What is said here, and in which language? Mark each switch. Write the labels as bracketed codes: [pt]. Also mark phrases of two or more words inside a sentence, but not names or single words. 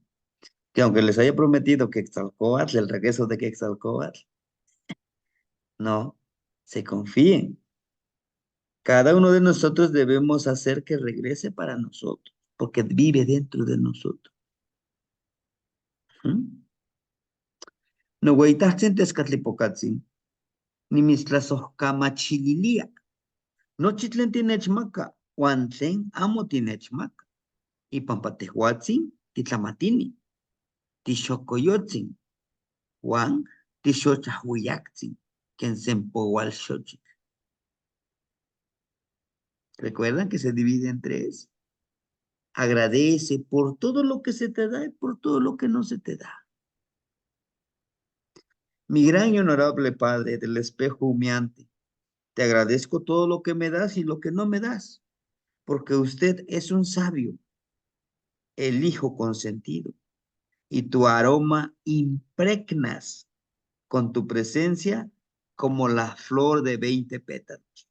[es] Que aunque les haya prometido que Quetzalcóatl, el regreso de Quetzalcóatl, no, se confíen. Cada uno de nosotros debemos hacer que regrese para nosotros, porque vive dentro de nosotros. ¿Mm? [nah] No hueitatzen tezcatlipocatzin, ni mislazojcamachililia. No chitlen tinechmaca, huan tlen amo tinechmaca. Y pampatehuatzin titlamatini, tixocoyotzin, huan tixochahuiactzin, [es] quien se ¿Recuerdan que se divide en tres? Agradece por todo lo que se te da y por todo lo que no se te da. Mi gran y honorable Padre del espejo humeante, te agradezco todo lo que me das y lo que no me das, porque usted es un sabio, el Hijo consentido, y tu aroma impregnas con tu presencia como la flor de 20 pétalos.